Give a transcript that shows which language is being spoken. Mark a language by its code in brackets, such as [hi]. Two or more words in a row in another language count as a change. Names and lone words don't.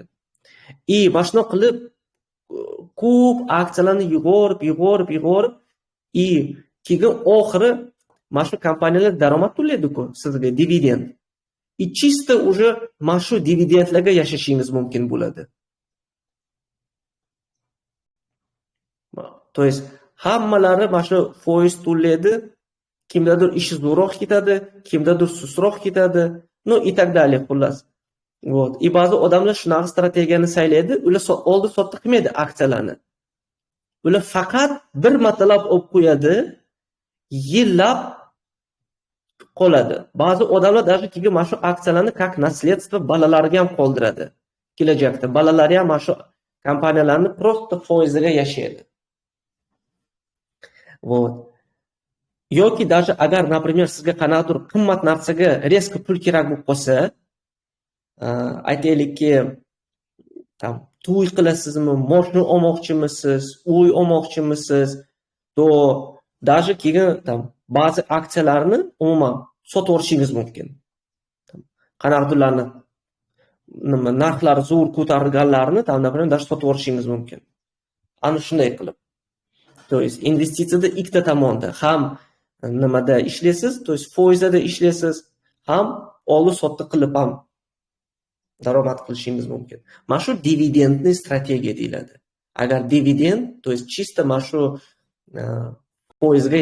[uz] Mana shuni qilib ko'p aksiyalarni yig'orib keyin oxiri mana shu kompaniyalar daromad to'laydi-ku sizga, dividend. [ru] Чисто уже [uz] mana shu dividendlarga yashashingiz mumkin bo'ladi. [ru] То есть [uz] hammalari mana shu foiz to'laydi, kimdadir ishi zo'roq ketadi, kimdadir sustroq ketadi, [ru] ну и так далее xullas. Вот. [uz] И ba'zi odamlar shunaqa strategiyani saylaydi, ular oldi sotdi qilmaydi aksiyalarni. Ular faqat bir martalab olib qo'yadi, yillab qoladi. Ba'zi odamlar даже keyin mana shu aksiyalarni [ru] как наследство [uz] bolalariga ham qoldiradi. Kelajakda bolalari ham mana shu kompaniyalarni просто foiziga yashaydi. Вот. Yoki даже agar, например, sizga qanaqadir qimmat narsaga резко pul kerak bo'lib qolsa, aytaylikki, to'y qilasizmi, moshina olmoqchimisiz, uy olmoqchimisiz, to даже keyin ba'zi aksiyalarni umuman sotib yuborishingiz mumkin. Qanaqadirlarni narxlari zo'r ko'tarilganlarni например, даже sotib yuborishingiz mumkin. Ana shunday qilib. [ru] То есть [uz] investitsiyada ikkita tomonda, ham nimada ishlaysiz, [ru] то есть [uz] foizda ishlaysiz, ham oldi sotdi qilib ham daromad qilishingiz mumkin. Mana shu dividendni strategiya deyiladi. Agar dividend, [ru] то есть чисто [uz] mana shu foizga